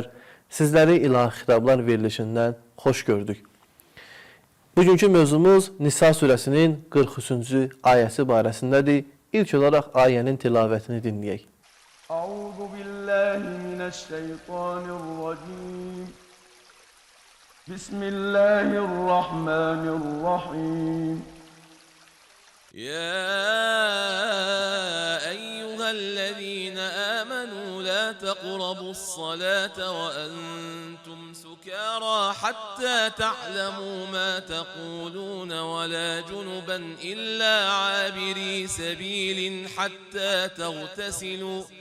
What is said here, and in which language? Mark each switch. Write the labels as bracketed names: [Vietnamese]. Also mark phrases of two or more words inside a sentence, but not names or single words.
[Azerbaijani] Sizləri ilahi xitablar verilişindən xoş gördük. Bugünkü mövzumuz Nisa surəsinin 43-cü ayəsi barəsindədir. İlk olaraq ayənin tilavətini dinləyək. [Arabic] أعوذ بالله من الشيطان الرجيم. بسم الله الرحمن الرحيم. يا أيها الذين آمنوا لا تقربوا الصلاة وأنتم سكارى حتى تعلموا ما تقولون ولا جنبا إلا عابري سبيل حتى تغتسلوا